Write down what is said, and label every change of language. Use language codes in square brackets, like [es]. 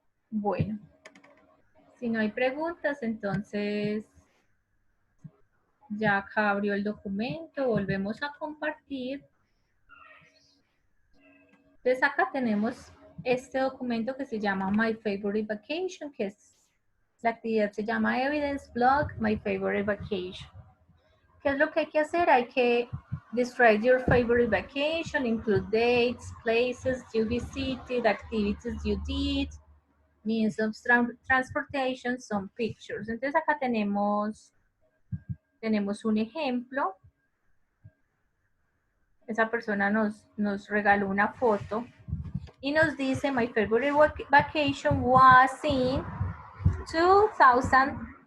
[es] Bueno, si no hay preguntas, entonces ya acá abrió el documento, volvemos a compartir. Entonces acá tenemos este documento que se llama My Favorite Vacation, que es la actividad se llama Evidence Blog My Favorite Vacation. ¿Qué es lo que hay que hacer? Hay que [en] describe your favorite vacation, include dates, places you visited, activities you did, means of transportation, some pictures. [es] Entonces acá tenemos un ejemplo. Esa persona nos regaló una foto y nos dice, [en] my favorite vacation was in 2005.